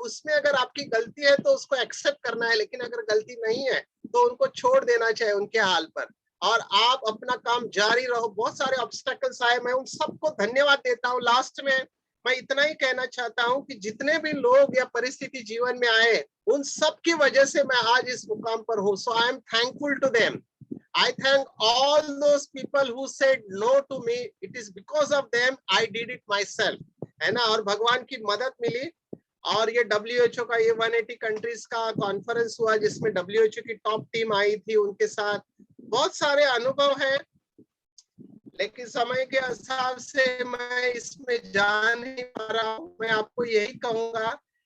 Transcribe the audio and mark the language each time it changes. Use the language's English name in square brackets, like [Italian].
[Hindi] उसमें अगर आपकी गलती है तो उसको एक्सेप्ट करना है, लेकिन अगर गलती नहीं है तो उनको छोड़ देना चाहिए उनके हाल पर, और आप अपना काम जारी रहो। बहुत सारे ऑब्स्टेकल्स आए, मैं उन सबको धन्यवाद देता हूँ। लास्ट में मैं इतना ही कहना चाहता हूँ कि जितने भी लोग या परिस्थिति जीवन में आए, उन सब की वजह से मैं आज इस मुकाम पर हूँ। [English] So I am thankful to them. I thank all those people who said no to me. It is because of them I did it myself, [Hindi] है ना। और भगवान की मदद मिली। और ये WHO का ये 180 कंट्रीज का कॉन्फ्रेंस हुआ, जिसमें WHO की टॉप टीम आई थी, उनके साथ बहुत सारे अनुभव हैं, लेकिन समय के हिसाब से मैं इसमें जा नहीं पा रहा हूँ। मैं आपको यही कहूंगा